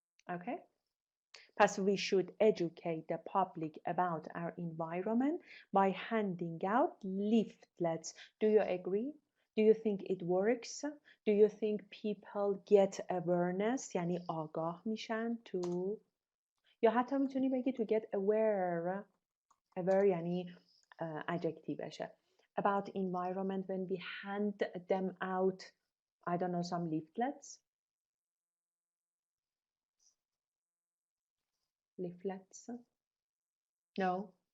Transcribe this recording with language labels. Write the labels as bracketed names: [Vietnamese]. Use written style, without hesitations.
[English] Okay? Thus, we should educate the public about our environment by handing out leaflets. Do you agree? Do you think it works? Do you think people get awareness? [Persian] یعنی آگاه میشن to. یا حتی میتونی بگی [English] to get aware. Aware [Persian] یعنی adjectiveشه. [English] About environment when we hand them out, I don't know, some leaflets. Leaflets. No.